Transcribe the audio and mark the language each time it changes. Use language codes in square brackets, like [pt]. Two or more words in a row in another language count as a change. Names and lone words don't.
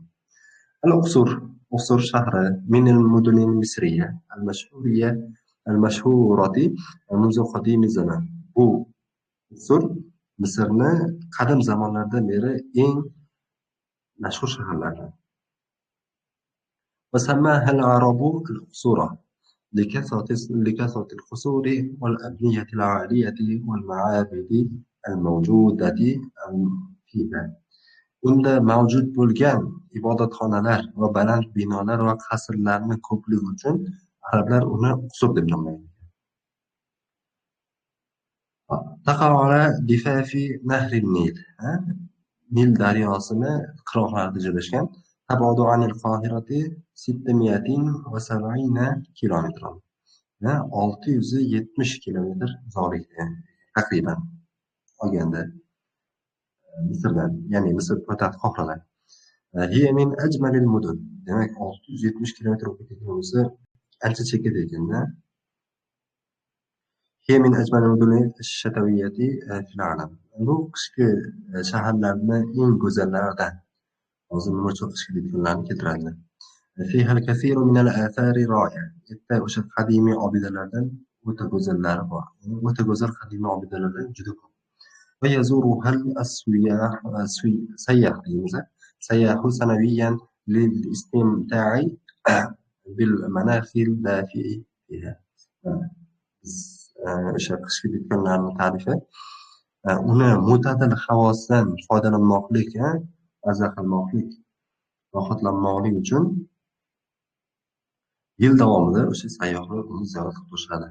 [ar] Al-Uqsur shahri من المدن المصرية المشهورة منذ قديم الزمان. [uz] Bu Uqsur Misrni qadim zamonlardan beri eng mashhur shaharlardan. [ar] وسماها العرب الأقصورة لكثرة القصور والأبنية العالية والمعابد الموجودة فيها. [uz] Unda mavjud bo'lgan ibodatxonalar va baland binolar va qasrlarni ko'pligi uchun arablar uni Uqsur deb nomlagan. [ar] تقع على ضفاف نهر النيل. [uz] Nil daryosini qirg'oqlarida joylashgan. [ar] تبعد عن القاهرة 670 kilometr. [uz] 670 kilometr uzoqlikda taqriban olganda Misrdan, ya'ni Misr poytaxti Qohiradan. [ar] هي من أجمل المدن. [uz] Demak 670 kilometr bo'lsa ancha chekkada ekanda. [ar] هي من أجمل المدن الشتوية في العالم. [uz] Bu qishki shaharlarning eng go'zallaridan. Hozir nima uchun qishki kunlarni keltiradi. [ar] فيها الكثير من الآثار الرائعة. [uz] Bitta o'sha qadimiy obidalardan o'ta go'zallari bor. O'ta go'zal qadimiy obidalardan juda ko'p. [ar] ويزورها السياح سنويا للاستمتاع بالمناخ الدافئ فيها. [uz] O'sha qishki kunlarning tarifi uni mo'tadil havosidan foydalanmoqlik, maza qilmoqlik, rohatlanmoqlik uchun yil davomida o'sha sayyohlar uni ziyorat qilib turishadi.